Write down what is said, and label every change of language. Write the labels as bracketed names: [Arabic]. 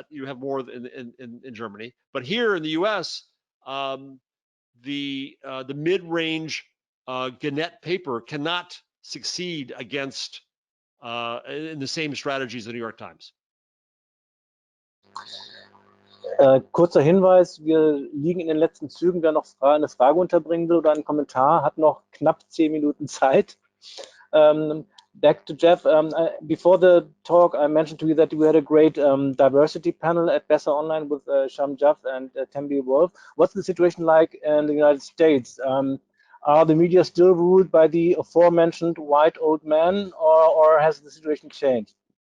[English] You have more in Germany. But here in the U.S., the mid-range Gannett paper cannot succeed against in the same strategy as the New York Times. [German] Kurzer Hinweis, wir liegen in den letzten Zügen. Wer noch eine Frage unterbringen will oder einen Kommentar, hat noch knapp 10 Minuten Zeit. [English] Back to Jeff. Before the talk, I mentioned to you that we had a great diversity panel at Besser Online with Sham Jaff and Tembi Wolf. What's the situation like in the United States? Are the media still ruled by the aforementioned white old man, or has the situation changed?